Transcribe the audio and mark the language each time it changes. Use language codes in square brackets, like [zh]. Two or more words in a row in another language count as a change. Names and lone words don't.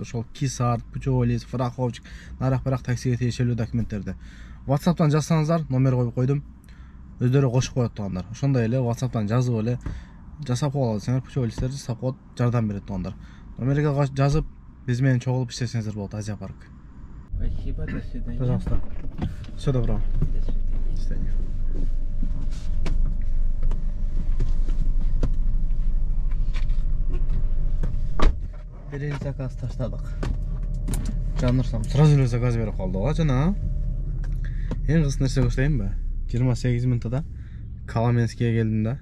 [ky] Ошол кисарт, [ru] путевой, страховщик, [ky] нарак-барак таксиге тиешелүү документтерди. WhatsApp'тан жазсаңыздар, номер коюп койдум. Өздөрү кошуп коет тугандар. Ошондой эле WhatsApp'тан жазып эле жасап кое алсаңар, путевойликтерди жасап коет, жардам берет тугандар. Номерге жазып, биз менен чогулуп иштесеңиздер болот, Азиапарк. [ru] Спасибо, до свидания. Пожалуйста. Всё доброго. До свидания. [ky] Биринчи заказ таштадык. Жанырсам сразу эле заказ берип калды го жана. Эң кызык нерсе көрсөтөйүнбү? 28 минутада Коломенскийге келдим да.